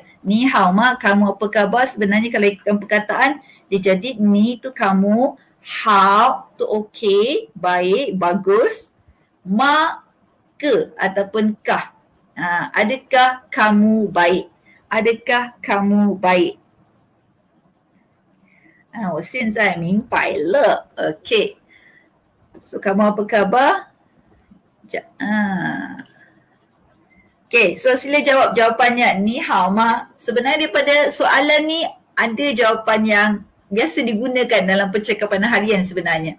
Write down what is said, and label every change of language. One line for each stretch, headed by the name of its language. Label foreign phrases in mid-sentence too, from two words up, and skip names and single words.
Chinese: 你好吗,
Malay: kamu apa khabar? Sebenarnya kalau ikutkan perkataan, dia jadi ni tu kamu, hao tu okay, baik, bagus. Ma ke ataupun kah. Adakah kamu baik? Adakah kamu baik?
Chinese: 我现在明白了。Okay.
Malay: So kamu apa khabar? Okay, so sila jawab jawapannya.
Chinese: 你好吗.
Malay: Sebenarnya daripada soalan ni ada jawapan yang biasa digunakan dalam percakapan harian sebenarnya.